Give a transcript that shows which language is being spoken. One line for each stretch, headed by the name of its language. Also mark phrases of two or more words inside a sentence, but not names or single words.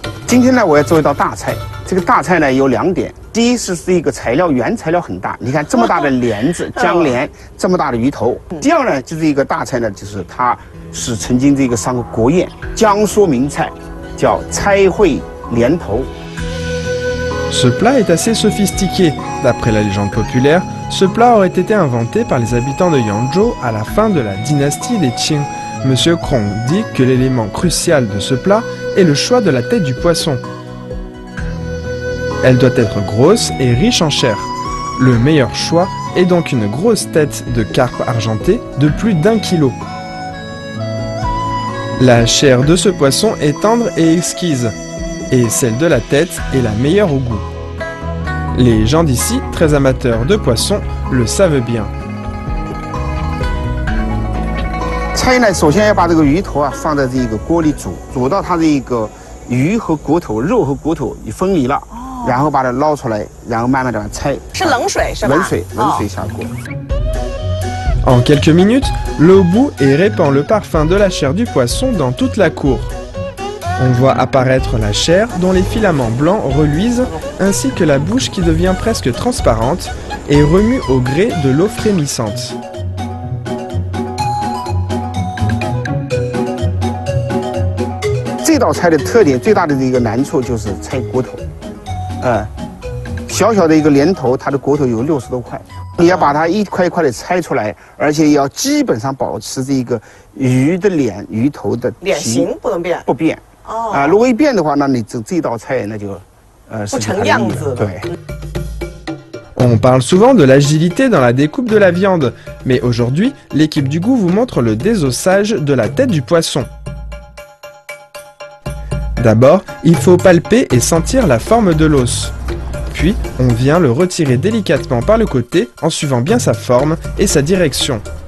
Chinese: 今天呢，我要做一道大菜。这个大菜呢有2点，第一是一个原材料很大，你看这么大的莲子姜莲，这么大的鱼头。第二呢，就是一个大菜呢，就是它是曾经这个上过国宴，江苏名菜，叫猜烩莲头。
French: Ce plat est assez sophistiqué. D'après la légende populaire, ce plat aurait été inventé par les habitants de Yangzhou à la fin de la dynastie des Qing. Monsieur Krong dit que l'élément crucial de ce plat est le choix de la tête du poisson. Elle doit être grosse et riche en chair. Le meilleur choix est donc une grosse tête de carpe argenté de plus d'1 kilo. La chair de ce poisson est tendre et exquise, et celle de la tête est la meilleure au goût. Les gens d'ici, très amateurs de poissons, le savent bien.
Chinese: 菜呢，首先要把这个鱼头啊放在这个锅里煮，煮到它这个鱼和骨头、肉和骨头已分离了，然后把它捞出来，然后慢慢的拆。是冷水是吧？冷水下锅。
French: En quelques minutes, l'eau bout et répand le parfum de la chair du poisson dans toute la cour. On voit apparaître la chair dont les filaments blancs reluisent, ainsi que la bouche qui devient presque transparente et remue au gré de l'eau frémissante.
Chinese: 这道菜的特点最大的一个难处就是拆骨头，小小的一个莲头，它的骨头有60多块，你要把它一块一块的拆出来，而且要基本上保持这个鱼的鱼头的脸型不能变，不变。如果一变的话，那你这道菜那就不成样子了。对。
French: On parle souvent de l'agilité dans la découpe de la viande, mais aujourd'hui, l'équipe du goût vous montre le désossage de la tête du poisson. D'abord, il faut palper et sentir la forme de l'os. Puis, on vient le retirer délicatement par le côté en suivant bien sa forme et sa direction.